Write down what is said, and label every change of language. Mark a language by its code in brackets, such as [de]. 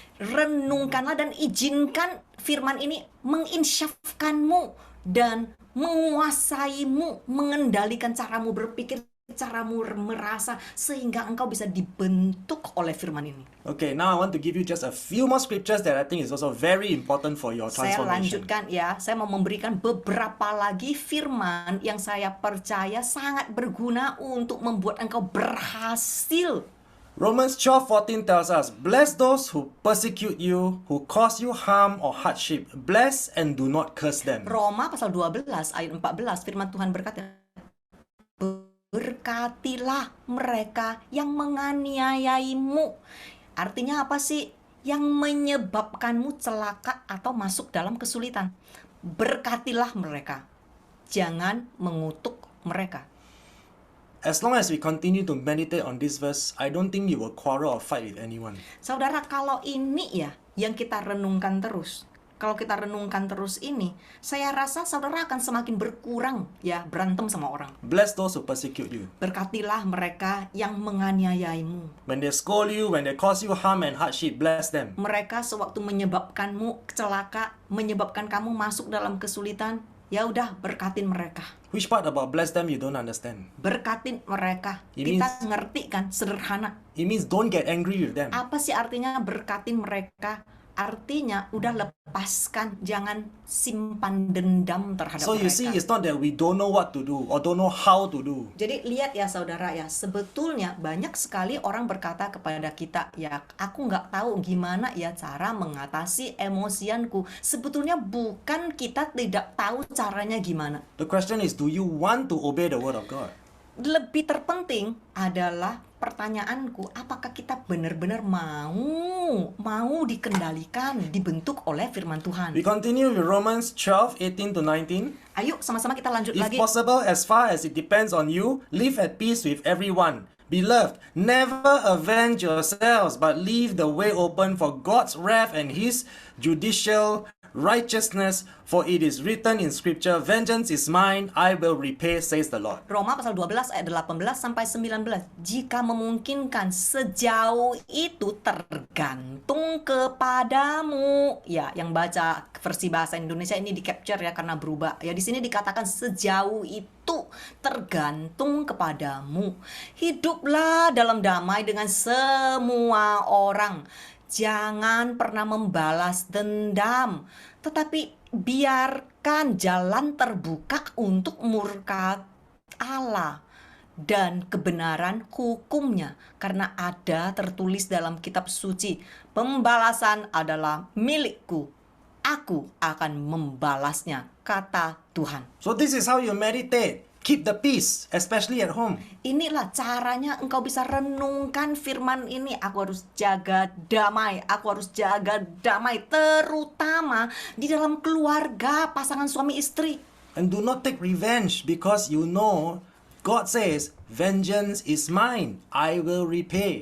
[id] Renungkanlah dan izinkan firman ini menginsyafkanmu dan menguasaimu, mengendalikan caramu berpikir, caramu merasa, sehingga engkau bisa dibentuk oleh firman ini. [en] Okay, now I want to give you just a few more scriptures that I think is also very important for your [id] Saya [en] transformation. [id] lanjutkan ya, saya mau memberikan beberapa lagi firman yang saya percaya sangat berguna untuk membuat engkau berhasil. [en] Romans 12:14 tells us, bless those who persecute you, who cause you harm or hardship. Bless and do not curse them. [id] Roma pasal 12 ayat 14 firman Tuhan berkata, berkatilah mereka yang menganiayaimu. Artinya apa sih? Yang menyebabkanmu celaka atau masuk dalam kesulitan. Berkatilah mereka. Jangan mengutuk mereka. [en] As long as we continue to meditate on this verse, I don't think you will quarrel or fight with anyone. [id] Saudara, kalau ini ya yang kita renungkan terus, kalau kita renungkan terus ini, saya rasa saudara akan semakin berkurang ya berantem sama orang. [en] Bless those who persecute you. [id] Berkatilah mereka yang menganiayaimu. [en] When they scold you, when they cause you harm and hardship, bless them. [id] Mereka sewaktu menyebabkanmu celaka, menyebabkan kamu masuk dalam kesulitan, ya udah berkatin mereka. [en] Which part about bless them you don't understand? [id] Berkatin mereka. [en] It [id] Kita [en] means- [id] ngerti kan, sederhana. [en] It means don't get angry with them. [id] Apa sih artinya berkatin mereka? Artinya udah lepaskan, jangan simpan dendam terhadap [en] So [id] mereka. [en] you see, it's not that we don't know what to do or don't know how to do. [id] Jadi lihat ya saudara ya, sebetulnya banyak sekali orang berkata kepada kita, ya aku nggak tahu gimana ya cara mengatasi emosianku. Sebetulnya bukan kita tidak tahu caranya gimana. [en] The question is, do you want to obey the word of God? [id] Lebih terpenting adalah pertanyaanku, apakah kita benar-benar mau dikendalikan, dibentuk oleh firman Tuhan. [en] We continue with Romans 12:18 to 19. [id] Ayo sama-sama kita lanjut [en] If [id] lagi. [en] possible, as far as it depends on you, live at peace with everyone. Beloved, never avenge yourselves, but leave the way open for God's wrath and His judicial righteousness, for it is written in Scripture, vengeance is mine, I will repay, says the Lord. [id] Roma pasal 12 ayat 18 sampai 19. Jika memungkinkan, sejauh itu tergantung kepadamu. Ya, yang baca versi bahasa Indonesia ini di capture ya karena berubah. Ya, di sini dikatakan sejauh itu tergantung kepadamu. Hiduplah dalam damai dengan semua orang. Jangan pernah membalas dendam, tetapi biarkan jalan terbuka untuk murka Allah dan kebenaran hukumnya, karena ada tertulis dalam kitab suci, pembalasan adalah milikku, aku akan membalasnya, kata Tuhan. [en] So this is how you meditate. Keep the peace, especially at home. [id] Inilah caranya engkau bisa renungkan firman ini. Aku harus jaga damai. Aku harus jaga damai, terutama di dalam keluarga, pasangan suami istri. [en] And do not take revenge, because you know God says, vengeance is mine, I will repay.